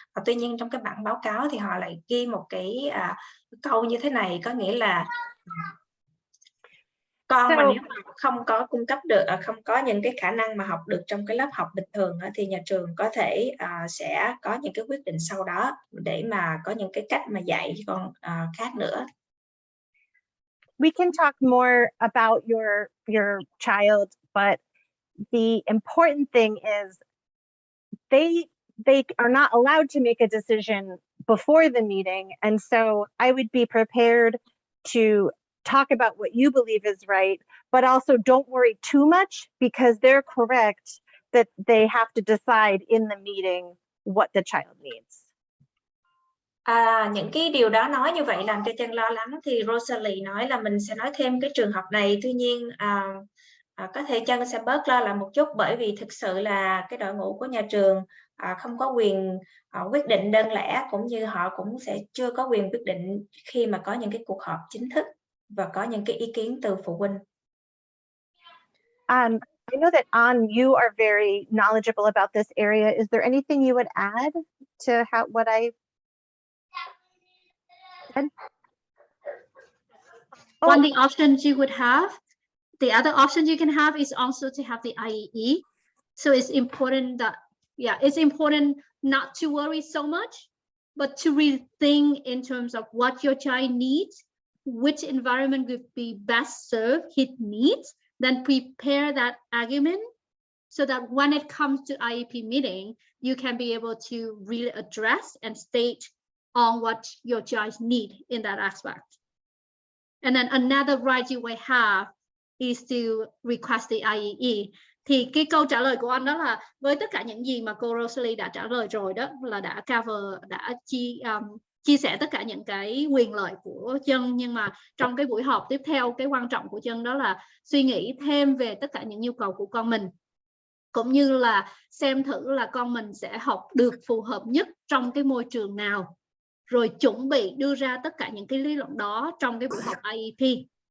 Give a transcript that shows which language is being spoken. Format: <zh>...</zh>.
<vi>Và tuy nhiên trong cái bản báo cáo thì họ lại ghi một cái câu như thế này, có nghĩa là con mà nếu mà không có cung cấp được, không có những cái khả năng mà học được trong cái lớp học bình thường thì nhà trường có thể sẽ có những cái quyết định sau đó để mà có những cái cách mà dạy con khác nữa.</vi> <en>We can talk more about your child, but the important thing is they are not allowed to make a decision before the meeting, and so I would be prepared to talk about what you believe is right, but also don't worry too much because they're correct that they have to decide in the meeting what the child needs.</en> <vi>Những cái điều đó nói như vậy làm cho Chân lo lắng, thì Rosalie nói là mình sẽ nói thêm cái trường hợp này. Tuy nhiên có thể Chăm sẽ bớt lo lại một chút, bởi vì thực sự là cái đội ngũ của nhà trường không có quyền quyết định đơn lẻ, cũng như họ cũng sẽ chưa có quyền quyết định khi mà có những cái cuộc họp chính thức và có những cái ý kiến từ phụ huynh.</vi> <en>I know that you are very knowledgeable about this area. Is there anything you would add to what I said? One of the options you would have, the other option you can have is also to have the IEE. So it's important that, it's important not to worry so much, but to rethink in terms of what your child needs, which environment would be best serve his needs, then prepare that argument so that when it comes to IEP meeting, you can be able to really address and state on what your child need in that aspect. And then another right you will have is to request the IEE.</en> <vi>Thì cái câu trả lời của anh đó là với tất cả những gì mà cô Rosalie đã trả lời rồi đó, là đã cover, đã chia sẻ tất cả những cái quyền lợi của Chăm. Nhưng mà trong cái buổi họp tiếp theo, cái quan trọng của Chăm đó là suy nghĩ thêm về tất cả những nhu cầu của con mình, cũng như là xem thử là con mình sẽ học được phù hợp nhất trong cái môi trường nào, rồi chuẩn bị đưa ra tất cả những cái lý luận đó trong cái buổi họp IEP.</vi>